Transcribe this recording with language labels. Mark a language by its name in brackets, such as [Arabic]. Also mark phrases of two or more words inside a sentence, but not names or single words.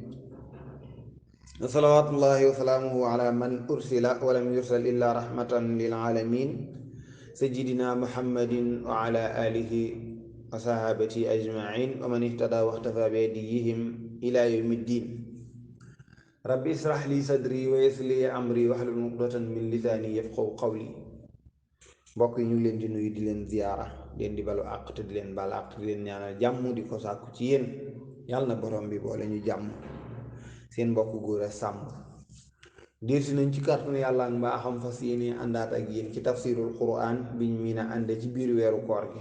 [Arabic] صلوات الله وسلامه على من أرسل ولم يرسل إلا رحمة للعالمين سيدنا محمد وعلى آله وصحابته أجمعين ومن اهتدى واختفى بهديهم إلى يوم الدين. ربي اشرح لي صدري ويسر لي أمري واحلل عقدة من لساني يفقهوا قولي. [Wolof] mbokk yi ñu ngi leen di nuyu di leen ziyaara leen di balu àq te di leen bal àq di leen ñaanal jàmm di ko sàkku ci yéen yàlla na borom bi boole ñu jàmm. seen mbokk góor a sàmm delsi nañ ci kàttanu yàlla ak mbaaxam fas yéene àndaat ak yéen ci [Arabic] تفسير القرآن [Wolof] biñ miin a ànde ci biir weeru koor gi.